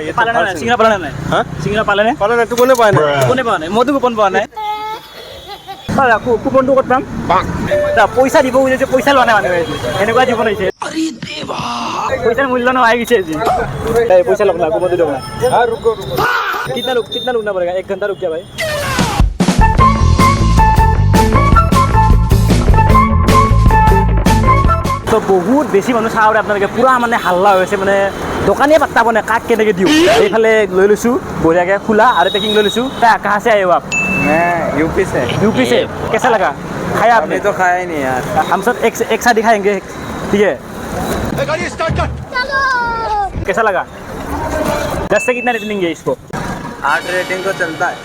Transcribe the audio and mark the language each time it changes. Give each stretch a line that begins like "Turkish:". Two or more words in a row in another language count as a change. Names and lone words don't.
Assamese: পালে নে নাই? চিংৰা পালে নে নাই? হা? চিংৰা পালেনে? পালে নাই, টোপনি পাই নাই। কুপনে পোৱা নাই, মইতো কুপন পোৱা নাই। কুপনটো ক'ত পাম? পইচা দিব বুলিছে, পইচা লোৱা নাই মানুহে, এনেকুৱা দিব লাগিছে। পইচাৰ মূল্য নোহোৱা গৈছে আজি। পইচা লগ না, কুপনটো দিয়ক না।
Hindi: कितना रुकना पड़ेगा? 1 घंटा रुक गया भाई।
Assamese: তো বহুত বেছি মানুহ চাওঁ আপোনালোকে, পুৰা মানে হাল্লা হৈ আছে, মানে দোকানে পাত্তা পোৱা নাই কাক কেনেকৈ দিওঁ। এইফালে লৈ লৈছোঁ বঢ়িয়াকৈ খোলা আৰু পেকিং লৈ লৈছোঁ।
Hindi: कहाँ से आए हो आप? मैं यूपी से। यूपी से। कैसा लगा? खाया आपने? तो खाया ही नहीं यार। हम सब एक साथ दिखाएंगे, ठीक है? गाड़ी स्टार्ट कर। कैसा लगा? 10 से कितना रेटिंग है इसको? 8 रेटिंग को चलता है,